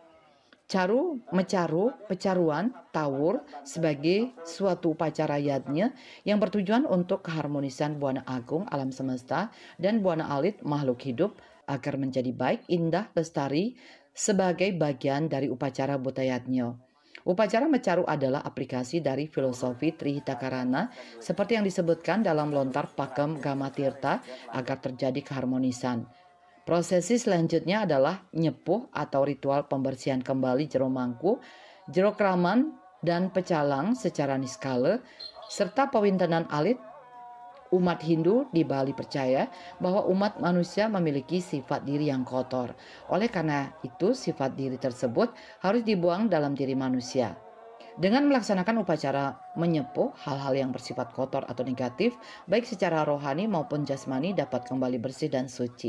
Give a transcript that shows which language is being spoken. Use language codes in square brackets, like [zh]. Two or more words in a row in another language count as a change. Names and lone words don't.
[id] Caru, Mecaru, Pecaruan, Tawur sebagai suatu upacara yadnya yang bertujuan untuk keharmonisan buana agung alam semesta dan buana alit makhluk hidup agar menjadi baik, indah, lestari sebagai bagian dari upacara butayadnya. Upacara Mecaru adalah aplikasi dari filosofi Trihitakarana seperti yang disebutkan dalam lontar pakem Gamatirta agar terjadi keharmonisan. Prosesi selanjutnya adalah Nyepuh atau ritual pembersihan kembali Jero Mangku, Jero Kraman, dan Pecalang secara niskala, serta pawintenan alit. Umat Hindu di Bali percaya bahwa umat manusia memiliki sifat diri yang kotor. Oleh karena itu, sifat diri tersebut harus dibuang dalam diri manusia. Dengan melaksanakan upacara menyepuh, hal-hal yang bersifat kotor atau negatif, baik secara rohani maupun jasmani dapat kembali bersih dan suci.